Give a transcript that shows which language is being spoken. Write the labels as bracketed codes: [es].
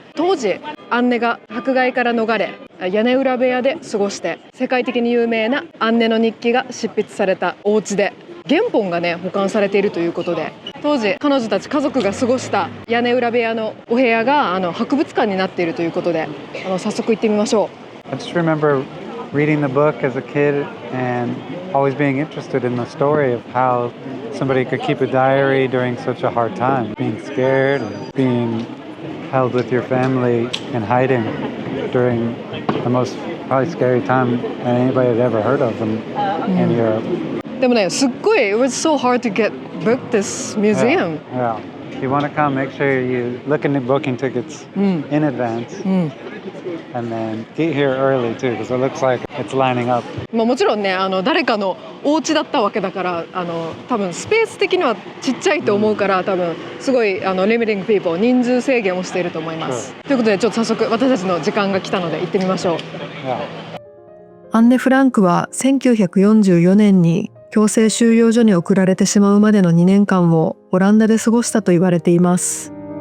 [ja] 当時アンネが迫害から逃れ屋根裏部屋で過ごして世界的に有名なアンネの日記が執筆されたお家で、原本がね保管されているということで、当時彼女たち家族が過ごした屋根裏部屋のお部屋が博物館になっているということで、早速行ってみましょう。 [en] I just remember reading the book as a kid and always being interested in the story of how somebody could keep a diary during such a hard time, being scared and being held with your family and hiding during the most probably scary time that anybody had ever heard of in Europe. [ja] でもね、すっごい [en] it was so hard to get book this museum. Yeah. If you want to come, make sure you look into booking tickets in advance. And then get here early too, because it looks like it's lining up. [ja] もちろんね誰かのお家だったわけだから多分スペース的にはちっちゃいと思うから、多分すごい [en] limiting people [ja] 人数制限をしていると思います。ということでちょっと早速私たちの時間が来たので行ってみましょう。アンネ・フランクは1944年に強制収容所に送られてしまうまでの2年間をオランダで過ごしたと言われています。